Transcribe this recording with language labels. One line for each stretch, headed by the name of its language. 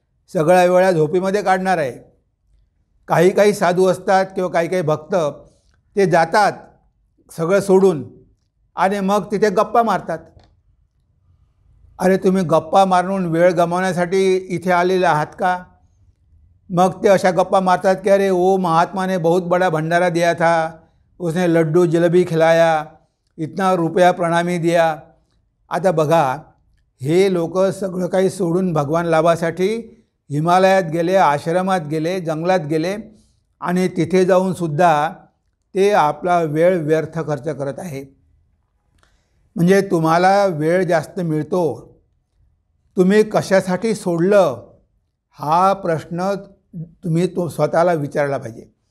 Marathi: सगळ्या वेळा झोपीमध्ये काढणार आहे. काही काही साधू असतात किंवा काही काही भक्त ते जातात सगळं सोडून आणि मग तिथे गप्पा मारतात. अरे तुम्ही गप्पा मारून वेळ गमावण्यासाठी इथे आलेले आहात का? मग ते अशा गप्पा मारतात की
Hindi: अरे वो महात्मा ने बहुत बड़ा भंडारा दिया था, उसने लड्डू जलेबी खिलाया, इतना रुपया प्रणामी दिया.
Marathi: आता बघा, हे लोक सगळं काही सोडून भगवान लाभासाठी हिमालयात गेले, आश्रमात गेले, जंगलात गेले आणि तिथे जाऊनसुद्धा ते आपला वेळ व्यर्थ खर्च करत आहे. म्हणजे तुम्हाला वेळ जास्त मिळतो, तुम्ही कशासाठी सोडलं हा प्रश्न तुम्ही स्वतःला विचारला पाहिजे.